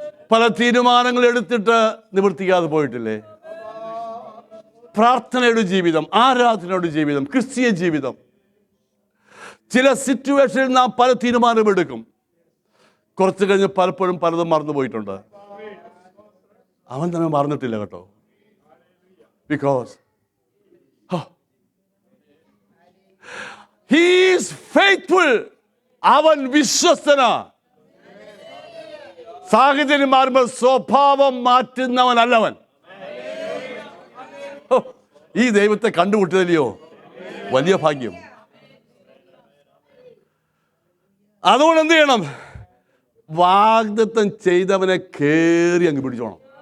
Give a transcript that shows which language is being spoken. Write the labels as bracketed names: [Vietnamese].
[Malayalam] പല തീരുമാനങ്ങൾ എടുത്തിട്ട് നിവർത്തിക്കാതെ പോയിട്ടില്ലേ? പ്രാർത്ഥനയുടെ ജീവിതം, ആരാധനയുടെ ജീവിതം, ക്രിസ്തീയ ജീവിതം. ചില സിറ്റുവേഷനിൽ നാം പല തീരുമാനമെടുക്കും, കുറച്ച് കഴിഞ്ഞ് പലപ്പോഴും പലതും മറന്നു പോയിട്ടുണ്ട്. അവൻ തന്നെ മറന്നിട്ടില്ല കേട്ടോ. [English] Because he is faithful. [Malayalam] അവൻ വിശ്വസ്തനാ. സാഹചര്യം മാറുമ്പോൾ സ്വഭാവം മാറ്റുന്നവനല്ലവൻ. ഈ ദൈവത്തെ കണ്ടുമുട്ടിയതല്ലയോ വലിയ ഭാഗ്യം. അതുകൊണ്ട് എന്ത് ചെയ്യണം? വാഗ്ദത്തം ചെയ്തവനെ കേറി അങ്ങ് പിടിച്ചോണം.